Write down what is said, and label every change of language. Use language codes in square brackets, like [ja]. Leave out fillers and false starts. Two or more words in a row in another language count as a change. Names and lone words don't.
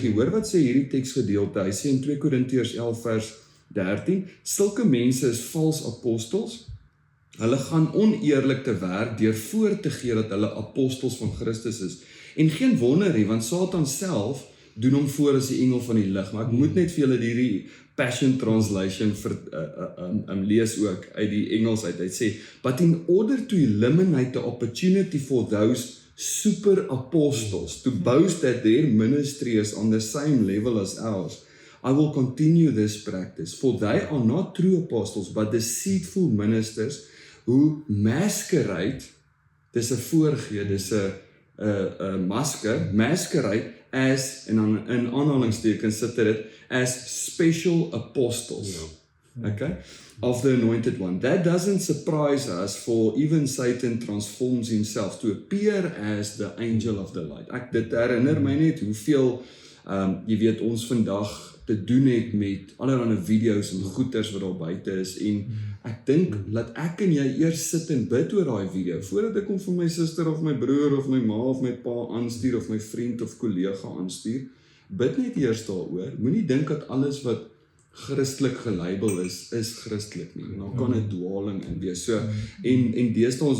[af] Jy hoor wat sê hierdie teksgedeelte, hy sê in 2 Korintiërs 11 vers 13, sulke mense is vals apostels, hulle gaan oneerlik te werk deur voor te gee dat hulle apostels van Christus is. En geen wonder nie, want Satan self doen hom voor as die engel van die lig. Maar ek moet net vir julle hierdie Passion Translation lees ook uit die Engels uit. Hy sê, [en] but in order to eliminate the opportunity for those super apostles to boast that their ministry is on the same level as ours, I will continue this practice, for they are not true apostles, but deceitful ministers who masquerade, [af] dis 'n voorgee, dis 'n masquerade as, en dan in aanhalingstekens sit dit, as [en] special apostles. [af] Okay? [en] Of the anointed one. That doesn't surprise us, for even Satan transforms himself to appear as the angel of the light. [af] Dit herinner my net hoeveel, jy weet, ons vandag te doen het met allerlei video's en goeters wat daar buite is, en ek dink, laat ek en jy eers sit en bid oor daai video, voordat ek hom vir my suster of my broer of my ma of my pa aanstuur, of my vriend of kollega aanstuur, bid net eers daaroor, moenie dink dat alles wat Christelik gelabel is Christelik nie, en dan kan dit dwaling in wees, so, en deesdae ons